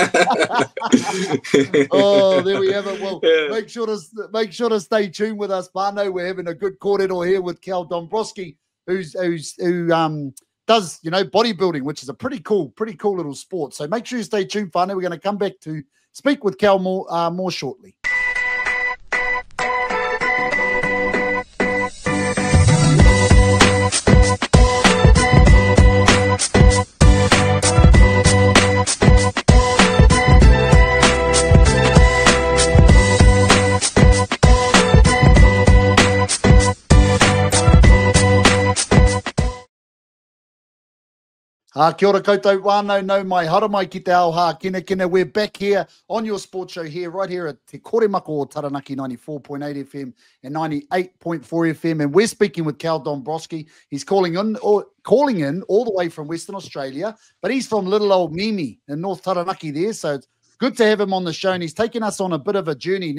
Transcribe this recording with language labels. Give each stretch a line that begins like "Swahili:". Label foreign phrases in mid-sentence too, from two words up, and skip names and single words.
English: Oh, there we have it. Well, yeah. Make sure to stay tuned with us, Barno. We're having a good corridor here with Kel Dombroski, who does, you know, bodybuilding, which is a pretty cool little sport. So make sure you stay tuned, Whānau. We're going to come back to speak with Kel more shortly.
Māori: Kia ora koutou wānau, no mai hara mai ki te Ao Hākinakina.
English: We're back here on your sports show here, right here at Te Koremako o Taranaki 94.8 FM and 98.4 FM. And we're speaking with Kel Dombroski. He's calling in all the way from Western Australia, but he's from little old Mimi in North Taranaki there. So it's good to have him on the show, and he's taking us on a bit of a journey.